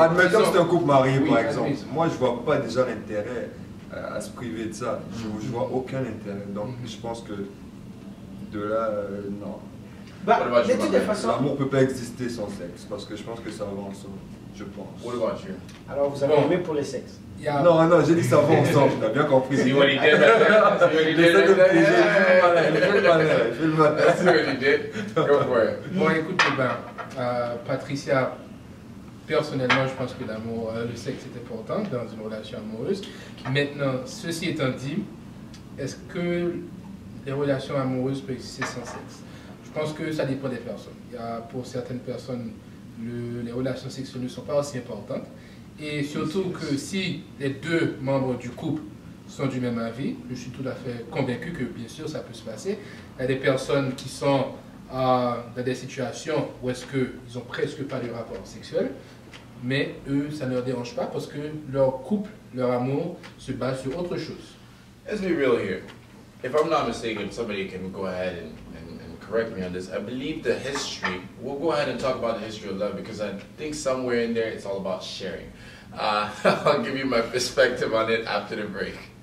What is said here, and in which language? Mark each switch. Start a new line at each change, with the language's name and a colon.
French: Admettons que c'est un couple marié, par exemple. Moi, je ne vois pas déjà l'intérêt à se priver de ça. Je vois aucun intérêt. Donc, je pense que de là, non. De toute façon, l'amour ne peut pas exister sans sexe, parce que je pense que ça va ensemble, je pense.
English: What about you?
French: Alors, vous avez aimé pour les sexes? Non, j'ai dit ça va ensemble, tu as bien compris.
English: See what he did back there? See what he did back there?
French: Il fait le malin.
English: See what he did? Go for it.
French: Bon, écoute, Patricia, personnellement, je pense que l'amour, le sexe est important dans une relation amoureuse. Maintenant, ceci étant dit, est-ce que les relations amoureuses peuvent exister sans sexe? Je pense que ça dépend des personnes. Pour certaines personnes, les relations sexuelles ne sont pas aussi importantes. Et surtout que si les deux membres du couple sont du même avis, je suis tout à fait convaincu que bien sûr ça peut se passer. Il y a des personnes qui sont dans des situations où est-ce qu'ils ont presque pas de rapport sexuel, mais eux, ça ne leur dérange pas parce que leur couple, leur amour se base sur autre chose.
English: Let's be real here. If I'm not mistaken, somebody can go ahead and correct me on this. I believe the history, we'll go ahead and talk about the history of love because I think somewhere in there it's all about sharing. I'll give you my perspective on it after the break.